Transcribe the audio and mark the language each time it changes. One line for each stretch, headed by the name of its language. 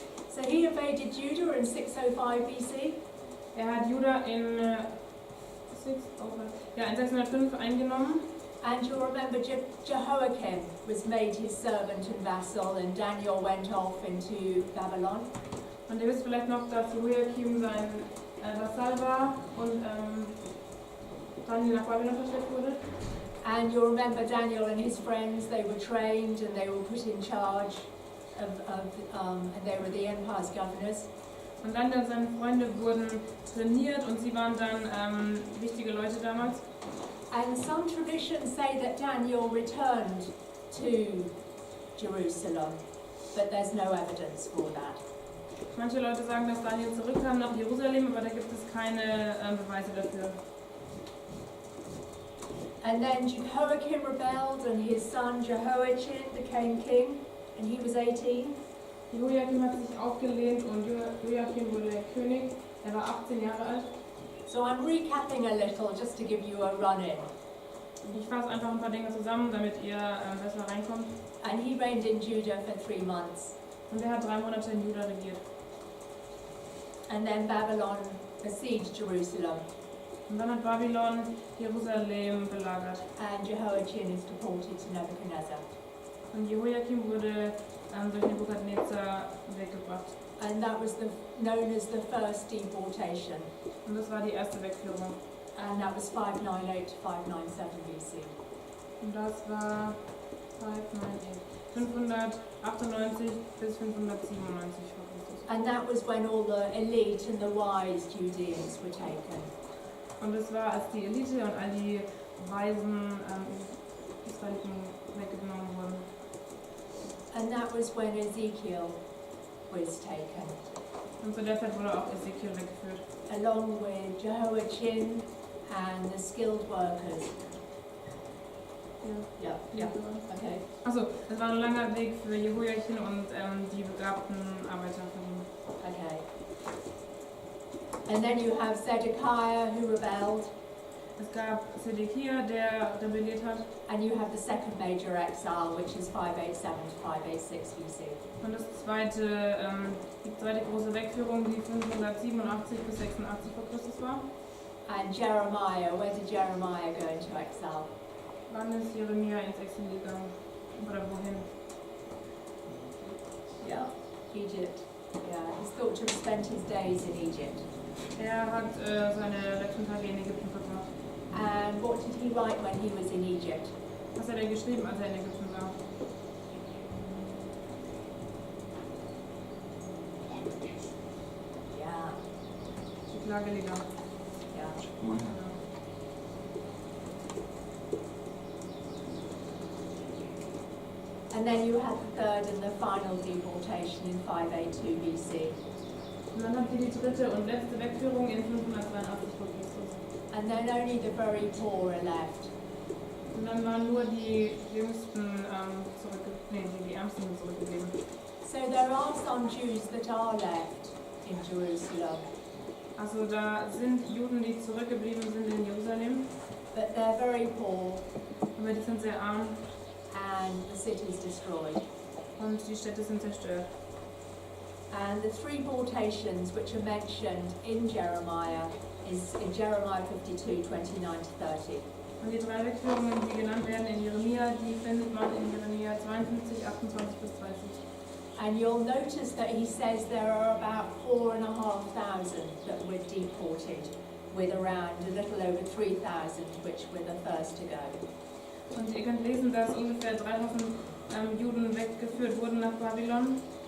English: So he invaded Judah in 605 BC.
German: Er hat Juda in 605 eingenommen.
English: And you'll remember Jehoiakim was made his servant and vassal, and Daniel went off into Babylon.
German: Und ihr wisst vielleicht noch, dass Jehoiakim sein Vasall war und Daniel nach Babylon verschleppt wurde.
English: And you'll remember Daniel and his friends, they were trained and they were put in charge and they were the empire's governors.
German: Und Daniel und seine Freunde wurden trainiert und sie waren dann wichtige Leute damals.
English: And some traditions say that Daniel returned to Jerusalem, but there's no evidence for that.
German: Manche Leute sagen, dass Daniel zurückkam nach Jerusalem, aber da gibt es keine Beweise dafür.
English: And then Jehoiakim rebelled and his son Jehoiachin became king, and he was 18.
German: Jehoiakim hat sich aufgelehnt und Joachim wurde König. Er war 18 Jahre alt.
English: So I'm recapping a little just to give you a run-in.
German: Ich fasse einfach ein paar Dinge zusammen, damit ihr besser reinkommt.
English: And he reigned in Judah for 3 months.
German: Und er hat 3 Monate in Juda regiert.
English: And then Babylon besieged Jerusalem,
German: Und dann hat Babylon Jerusalem belagert.
English: and Jehoiachin is deported to Nebuchadnezzar.
German: Und Jehoiakim wurde durch Nebukadnezar weggebracht.
English: And that was known as the first deportation.
German: Und das war die erste Wegführung.
English: And that was 598 to 597 BC.
German: Und das war 598 bis 597 vor Christus.
English: And that was when all the elite and the wise Judeans were taken.
German: Und es war, als die Elite und all die weisen Israeliten weggenommen wurden.
English: And that was when Ezekiel was taken,
German: Und zu der Zeit wurde auch Ezekiel weggeführt.
English: along with Jehoiachin and the skilled workers. Yeah, yeah, okay.
German: Achso, es war ein langer Weg für Jehoiachin und die begabten Arbeiter von ihm.
English: Okay. And then you have Zedekiah who rebelled,
German: Es gab Zedekia, der rebelliert hat.
English: and you have the second major exile, which is 587 to 586 BC.
German: Und die zweite große Wegführung, die 587 bis 86 vor Christus war.
English: And Jeremiah, where did Jeremiah go into exile?
German: Wann ist Jeremia ins Exil gegangen? Oder wohin?
English: Yeah, Egypt. Yeah, he's thought to have spent his days in Egypt.
German: Er hat seine letzten Tage in Ägypten verbracht.
English: And what did he write when he was in Egypt?
German: Was hat er geschrieben, als er in Ägypten war?
English: Yeah,
German: Die Klagelieder.
English: yeah.
German: Genau.
English: And then you had the third and the final deportation in 582 BC.
German: Und dann habt ihr die dritte und letzte Wegführung in 582 vor Christus.
English: And then only the very poor are left.
German: Und dann waren nur die Jüngsten die Ärmsten zurückgeblieben.
English: So there are some Jews that are left in Jerusalem,
German: Also da sind Juden, die zurückgeblieben sind in Jerusalem,
English: but they're very poor
German: aber die sind sehr arm
English: and the city is destroyed.
German: und die Städte sind zerstört.
English: And the three deportations which are mentioned in Jeremiah is in Jeremiah 52, 29 to 30.
German: Und die drei Wegführungen, die genannt werden in Jeremia, die findet man in Jeremia 52, 28 bis 30.
English: And you'll notice that he says there are about 4,500 that were deported, with around a little over 3,000 which were the first to go.
German: Und ihr könnt lesen, dass ungefähr 3000 Juden weggeführt wurden nach Babylon.